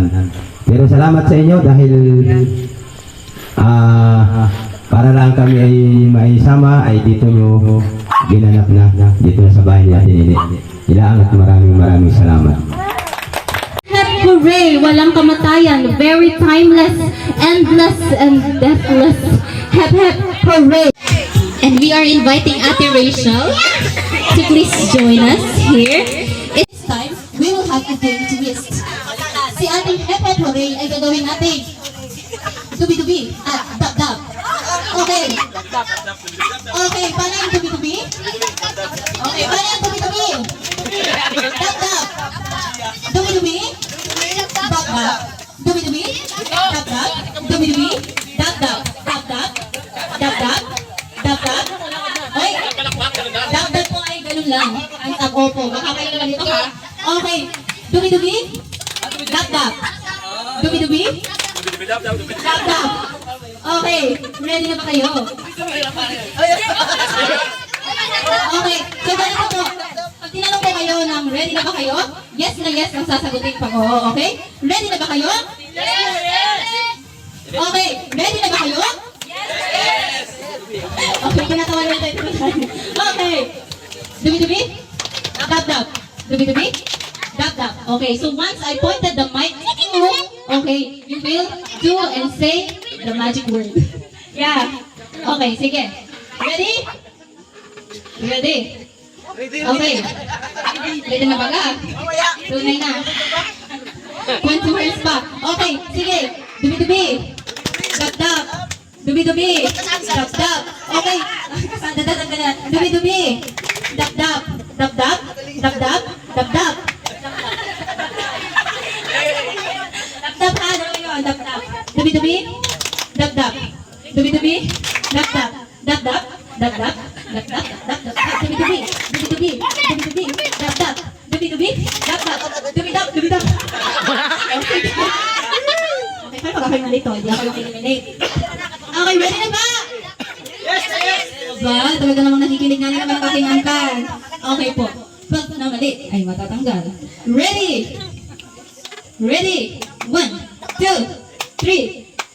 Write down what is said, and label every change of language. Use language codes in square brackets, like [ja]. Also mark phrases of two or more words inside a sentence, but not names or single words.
[tl] Pero salamat sa inyo dahil para lang kami ay maisama ay dito nyo ginanap na dito na sa bahay ni Ate Nini. Ilaan at maraming salamat. Hooray! Walang kamatayan, [en] very timeless, endless, and deathless. Hep hep hooray! And we are inviting Ate Rachel to please join us here. It's time we will have a game twist. [tl] Si ating hep hep hooray ay gagawin natin dubi-dubi at dab-dab. Okay. Okay, paano yung dubi-dubi? Okay, paano yung dubi-dubi? Dab-dab. Dubi-dubi? Dab-dab. Dubi-dubi? Dab-dab. Dubi-dubi? Dab-dab. Dab-dab. Dab-dab. Dab-dab. Okay. Dab-dab po ay ganun lang. Ang tag-opo. Makakain naman ito ha. Okay. Dubi-dubi? Dab-dab. Dubi-dubi? Dab-dab. Okay. Ready na ba kayo? Okay. So, ganito po. Pag tinanong ko kayo ng ready na ba kayo? Yes na yes ang sasagutin pag oo. Okay? Ready na ba kayo? Yes! Okay. Ready na ba kayo? Yes! Okay. Pinatawa na tayo. Okay. Dubi-dubi? Dab-dab. Dubi-dubi? Dab-dab. [en] Okay. So, once I pointed the mic, okay, you will do and say the magic word. Yeah. [tl] Okay. Sige. Ready? Ready? Okay. Ready na ba ka? Tunay na. 20 words pa. Okay, sige. Dubi-dubi. Dab-dab. Dubi-dubi. Dab-dab. Okay. Dubi-dubi. Dab-dab. Dab-dab. Dab-dab. Dab-dab. Dab-dab ha. Dab-dab. Dubi-dubi. dap dap. Dubi dubi, dap dap. Dap dap, dap dap, dap dap, dap dap. Dubi dubi, dubi dubi, dubi dubi, dap dap. Dubi dubi, dap dap. Dubi dap, dubi dap. Okay, paano pag ako'y malito? Hindi ako yung eliminate. Okay, ready na ba? Ba, talaga namang nakikinig nga naman ang aking angkan. Okay po. Pag namali, ay matatanggal. Ready? Ready? 1, 2, 3.